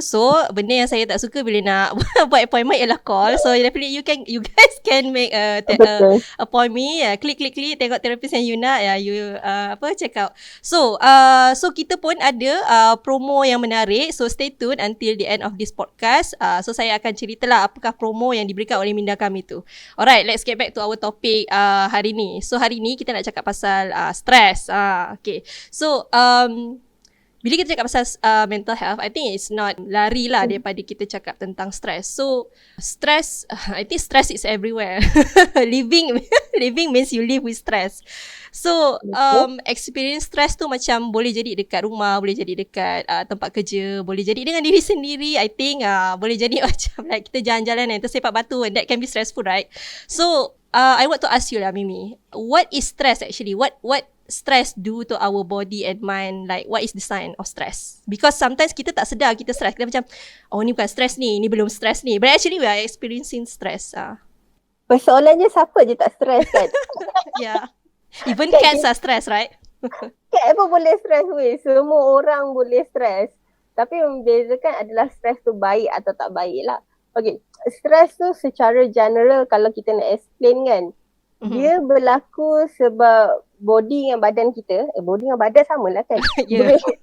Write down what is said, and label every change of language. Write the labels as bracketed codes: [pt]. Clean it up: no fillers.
[ms] So benda yang saya tak suka bila nak buat appointment ialah call. [en] So definitely you guys can make appointment. [ms] Klik tengok terapis yang you nak, you check out. So kita pun ada promo yang menarik. [en] So stay tune until the end of this podcast. [ms] So saya akan ceritalah apakah promo yang diberikan oleh Minda Kami tu. [en] Alright, let's get back to our topic [ms] hari ni. [en] So [ms] hari ni kita nak cakap pasal stres. [en] Okay. [ms] So bila kita cakap pasal mental health, [en] I think it's not [ms] lari lah daripada kita cakap tentang stress. [en] So, stress, I think stress is everywhere. Living means you live with stress. [ms] So, experience stress tu macam boleh jadi dekat rumah, boleh jadi dekat tempat kerja, boleh jadi dengan diri sendiri. I think boleh jadi macam like kita jalan-jalan dan tersepak batu, [en] and that can be stressful, right? So, I want to ask you lah, Mimie, what is stress actually? What stress do to our body and mind? Like, what is the sign of stress? [ms] Because sometimes kita tak sedar kita stress. Kita macam, oh ni bukan stress ni belum stress ni. [en] But actually we are experiencing stress. [ms] Persoalannya siapa je tak stress kan? [en] Yeah. Even cats are stress, right? [ms] Cat pun boleh stress weh. Semua orang boleh stress. Tapi yang membezakan adalah stress tu baik atau tak baik lah. Okay, stress tu secara general kalau kita nak explain kan, dia berlaku sebab body dengan badan kita, body dengan badan samalah kan. Yeah.